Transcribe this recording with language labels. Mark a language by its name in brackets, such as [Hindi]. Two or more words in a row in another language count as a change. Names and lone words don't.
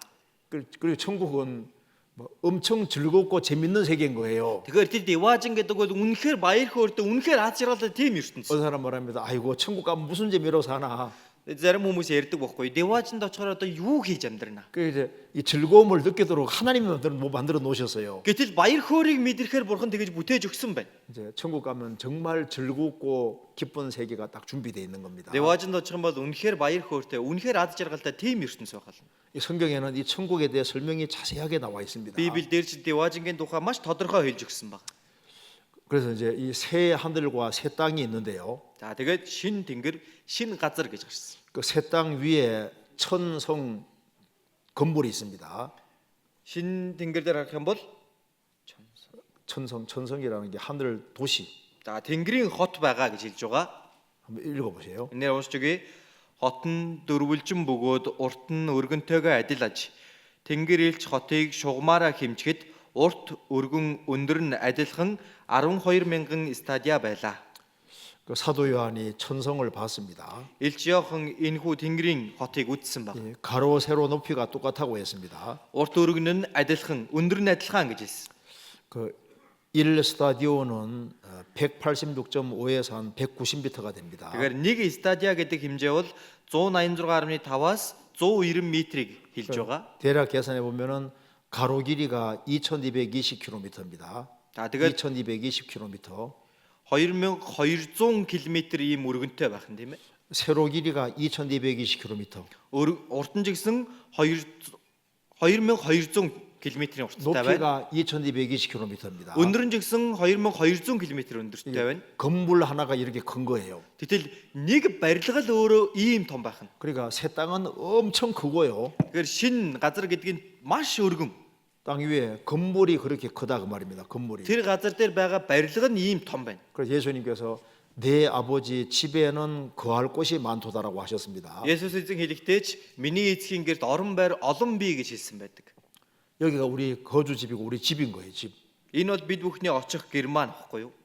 [Korean] 그리고 천국은 뭐 엄청 즐겁고 재밌는 세계인 거예요. [Mongolian] Тэгэхээр тэр деважин гэдэг бол үнэхээр баяр хөөртөө үнэхээр аз жаргалтай тийм ертөнц. [Korean] 어느 사람 말합니다. 아이고 천국 가면 무슨 재미로 사나. [Mongolian] Зарим хүмүүс ярьдаг байхгүй. Деважинд очихоор одоо юу хийж амьдрна. [Korean] 그 이제 이 즐거움을 느끼도록 하나님이 만들어 놓으셨어요. [Mongolian] Гэтэл баяр хөөргийг мэдрэхээр бурхан тэгэж бүтээж өгсөн байна. [Korean] 이제 천국 가면 정말 즐겁고 기쁜 세계가 딱 준비되어 있는 겁니다. [Mongolian] Деважинд очих юм бол үнэхээр баяр хөөртэй, үнэхээр аз жаргалтай тийм ертөнц байгаа. [Korean] 이 성경에는 이 천국에 대해 설명이 자세하게 나와 있습니다. [Mongolian] Библиэлд ч деважингийн тухай маш тодорхой хэлж өгсөн байна. [Korean] 그래서 이제 이 새 하늘과 새 땅이 있는데요. [Mongolian] За тэгээд шин тэнгэр, шин газар гэж гарсан. [Korean] 그 새 땅 위에 천성 건물이 있습니다. [Mongolian] Шин тэнгэр дээр харах юм бол [Korean] 천성이라는 게 하늘 도시. [Mongolian] за тэнгэрийн хот байгаа гэж хэлж байгаа. [Korean] 한번 읽어보세요. [Mongolian] Энээр уншиж өгье. Хот нь дөрвөлжин бөгөөд урт нь өргөнтэйгээ адил аж. Тэнгэр илч хотыг шугамаараа хэмжихэд урт өргөн өндөр нь адилхан 12,000 стадиа байлаа. [Korean] 그 사도 요한이 천성을 봤습니다. [Mongolian] Илч Йохан энэхүү тэнгэрийн хотыг үзсэн баг. [Korean] 예, 가로 세로 높이가 똑같다고 했습니다. [Mongolian] Урт өргөн нь адилхан, өндөр нь адилхан гэж хэлсэн. [Korean] 그 1 스타디오는 186.5에서 한 190m가 됩니다. [Mongolian] Тэгэхээр нэг стадиа гэдэг хэмжээ бол 186.5-аас 190 метрийг хэлж байгаа. [Korean] 대략 계산해 보면은 가로 길이가 2220km입니다. [Mongolian] За тэгээд 2220km. 2200 км ийм өргөнтэй байх нь тийм ээ. [Korean] 세로 길이가 2220km. [Mongolian] Урд нь ч гэсэн 2200 км-ийн урттай байна. [Korean] 높이가 2220km입니다. [Mongolian] Өндөр нь ч гэсэн 2200 km өндөртэй байна. [Korean] 건물 하나가 이렇게 큰 거예요. [Mongolian] Гэтэл нэг барилга л өөрөө ийм том байх нь. [Korean] 그러니까 새 땅은 엄청 크고요. [Mongolian] Тэгэхээр шин газар гэдэг нь маш өргөн. [Korean] 땅 위에 건물이 그렇게 크다 그 말입니다. 건물이. [Mongolian] Тэр газар дээр байгаа барилга нь ийм том байна. [Korean] 그래서 예수님께서 내 아버지 집에는 거할 곳이 많도다라고 하셨습니다. [Mongolian] Есүс эзэн хэлэхдээ ч миний эцгийн гэрт орон байр олон бий гэж хэлсэн байдаг. [Korean] 여기가 우리 거주집이고 우리 집인 거예요. 집. [Mongolian] Энэ бол бид бүхний очих гэр маань гэхгүй юу?